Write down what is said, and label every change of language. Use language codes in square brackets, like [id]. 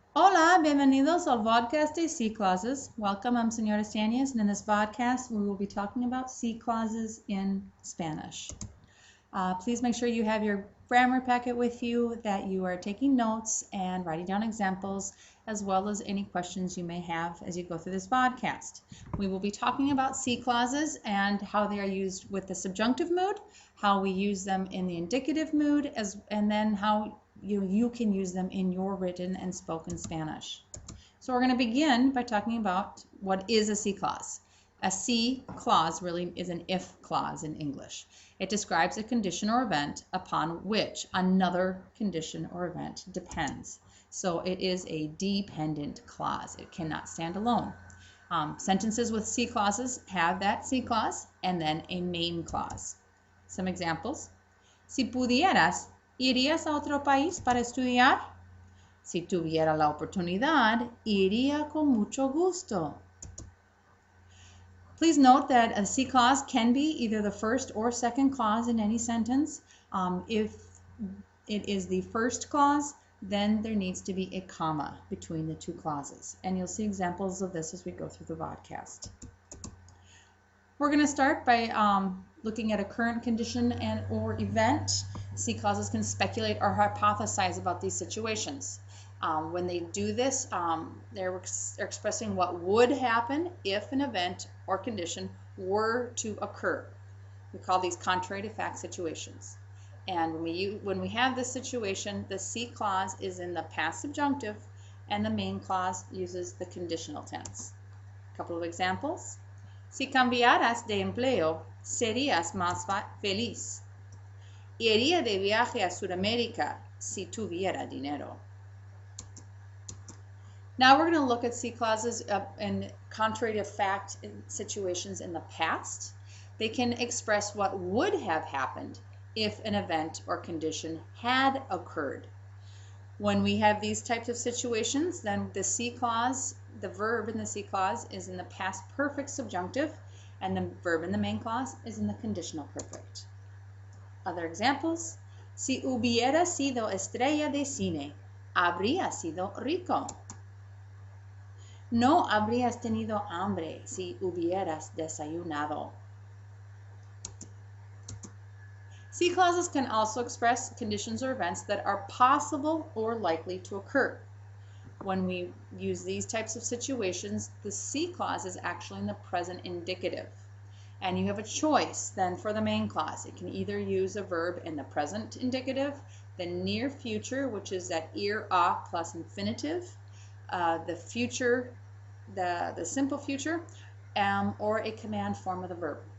[es] Hola, bienvenidos al podcast de Si Clauses. [en] Welcome, I'm Senora Stanias, and in this podcast we will be talking about Si clauses in Spanish. Please make sure you have your grammar packet with you, that you are taking notes and writing down examples, as well as any questions you may have as you go through this podcast. We will be talking about Si clauses and how they are used with the subjunctive mood, how we use them in the indicative mood, and then how you can use them in your written and spoken Spanish. So we're going to begin by talking about what is a Si clause. A Si clause really is an if clause in English. It describes a condition or event upon which another condition or event depends. So it is a dependent clause. It cannot stand alone. Sentences with Si clauses have that Si clause and then a main clause. Some examples. [es] Si pudieras, ¿irías a otro país para estudiar? Si tuviera la oportunidad, iría con mucho gusto. [en] Please note that a Si clause can be either the first or second clause in any sentence. If it is the first clause, then there needs to be a comma between the two clauses. And you'll see examples of this as we go through the podcast. We're going to start by looking at a current condition and or event. Si clauses can speculate or hypothesize about these situations. When they do this, they're expressing what would happen if an event or condition were to occur. We call these contrary to fact situations. And when we have this situation, the Si clause is in the past subjunctive and the main clause uses the conditional tense. A couple of examples. [es] Si cambiaras de empleo, serías más feliz. Iría de viaje a Sudamérica si tuviera dinero. [en] Now we're going to look at Si clauses in contrary to fact situations in the past. They can express what would have happened if an event or condition had occurred. When we have these types of situations, then the Si clause, the verb in the Si clause is in the past perfect subjunctive, and the verb in the main clause is in the conditional perfect. Other examples. [es] Si hubiera sido estrella de cine, habría sido rico. No habrías tenido hambre si hubieras desayunado. [en] Si clauses can also express conditions or events that are possible or likely to occur. When we use these types of situations, the Si clause is actually in the present indicative. And you have a choice then for the main clause. It can either use a verb in the present indicative, the near future, which is that ir a plus infinitive, the future, the simple future, or a command form of the verb.